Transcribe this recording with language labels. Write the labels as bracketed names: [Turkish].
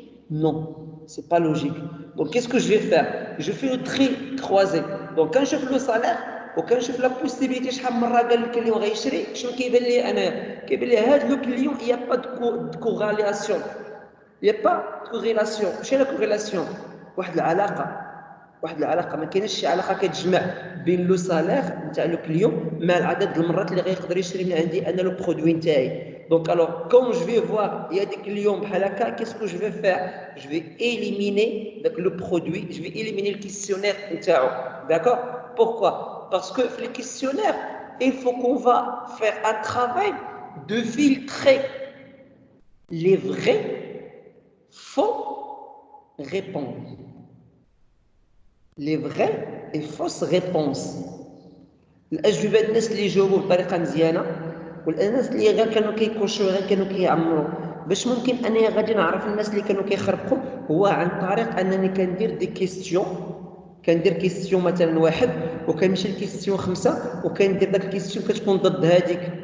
[French] Non, c'est pas logique. Donc, qu'est-ce que je vais faire? Je fais le tri croisé. Donc, quand je fais le salaire, ou quand je fais la possibilité, [Arabic] شحال مرة قال الكليون غيشري, شنو كيبان لي أنا؟ كيبان لي هذا لو كليون, [French] il n'y a pas de corrélation. Il n'y a pas de corrélation. [Arabic] شنو [French] la corrélation? [Arabic] واحد العلاقة ما كاينش شي علاقة كتجمع بين لو سالير نتاع لو كليون مع العدد المرات اللي غيقدر يشري من عندي أنا لو برودوي نتاعي. [French] Donc alors, quand je vais voir, il y a des clients, qu'est-ce que je vais faire? Je vais éliminer le produit, je vais éliminer le questionnaire. D'accord? Pourquoi? Parce que les questionnaires, il faut qu'on va faire un travail de filtrer les vrais, faux réponses. Les vraies et fausses réponses. [Arabic] الأجوبة الناس اللي يجاوبوا بطريقة مزيانة والناس اللي غير كانوا كيكوشوا غير كانوا كيعمروا. باش ممكن انايا غادي نعرف الناس اللي كانوا كيخربقوا هو عن طريق انني كندير دي كيستيون. كندير كيستيون مثلا واحد وكنمشي لكيستيون 5 وكندير داك الكيستيون كتكون ضد هذيك